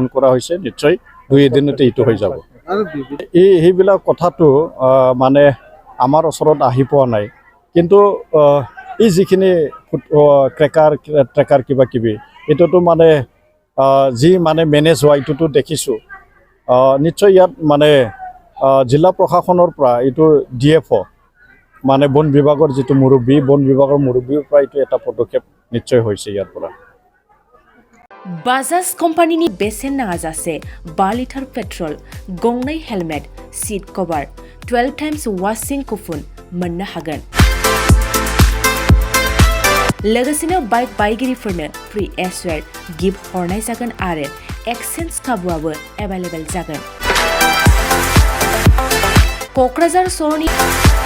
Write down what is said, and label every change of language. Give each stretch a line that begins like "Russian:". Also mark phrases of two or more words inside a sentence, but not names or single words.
Assamese: কৰা হৈছে নিশ্চয় 2 এদিনতে এইটো হৈ যাব সেইবিলাক কথাটো মানে আমাৰ ওচৰত আহি পোৱা নাই কিন্তু এই যিখিনি ট্ৰেকাৰ কিবা কিবি এইটোতো মানে যি মানে মেনেজ হোৱা এইটোতো দেখিছোঁ নিশ্চয় ইয়াত মানে জিলা প্ৰশাসনৰ পৰা এইটো DFO মানে বন বিভাগৰ যিটো মুৰব্বীৰ পৰা এইটো এটা পদক্ষেপ নিশ্চয় হৈছে ইয়াৰ পৰা
Bodo: बाजाज कम्पानीनि बेसेन नाजासे 5 लिटार पेट्रल गंनै
English: helmet seat cover 12 times washing coupon
Bodo: मोननो हागोन लोगोसेनो बाइक बायगिरिफोरनो फ्री एसवेर गिफ्ट हरनाय जागोन आरो एक्सचेन्ज खाबुआबो एभेलेबल जागोन क'क्राझार सहरनि